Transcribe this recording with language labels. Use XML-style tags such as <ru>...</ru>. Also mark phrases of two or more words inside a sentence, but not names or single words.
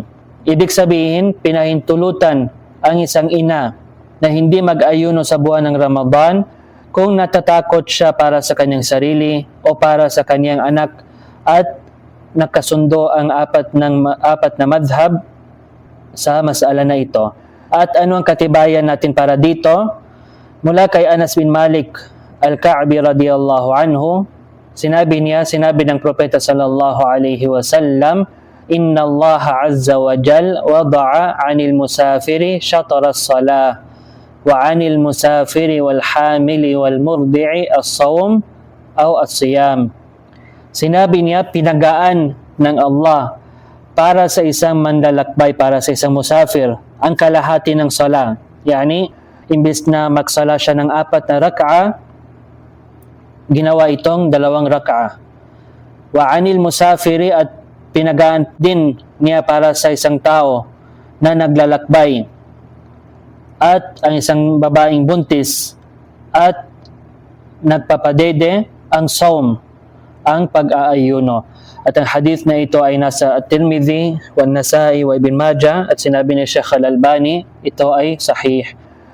<tl>Ibig sabihin, pinahintulutan ang isang ina na hindi mag-ayuno sa buwan ng Ramadan kung natatakot siya para sa kanyang sarili o para sa kanyang anak at nakasundo ang apat na madhab sa masala na ito. At ano ang katibayan natin para dito? Mula kay Anas bin Malik al-Ka'bi</tl> <ar>رضي الله عنه,</ar> <tl>sinabi ng Propeta</tl> <ar>صلى الله عليه وسلم, إن الله عز وجل وضع عن المسافر شطر الصلاة وعن المسافر والحامل والمرضع الصوم أو الصيام.</ar> <tl>Sinabi niya, pinagaan ng Allah para sa isang manlalakbay, para sa isang musafir, ang kalahati ng sala. Yani, imbis na magsala siya ng 4 na rak'a, ginawa itong 2 rak'a.</tl> <ar>وعن المسافر,</ar> <tl>at pinagaan din niya para sa isang tao na naglalakbay at ang isang babaeng buntis at nagpapadede, ang saum, ang pag-aayuno. At ang hadith na ito ay nasa At-Tirmidhi, Wan-Nasa'i, wa Ibn Majah, at sinabi ni Sheikh Al-Albani, ito ay sahih.</tl>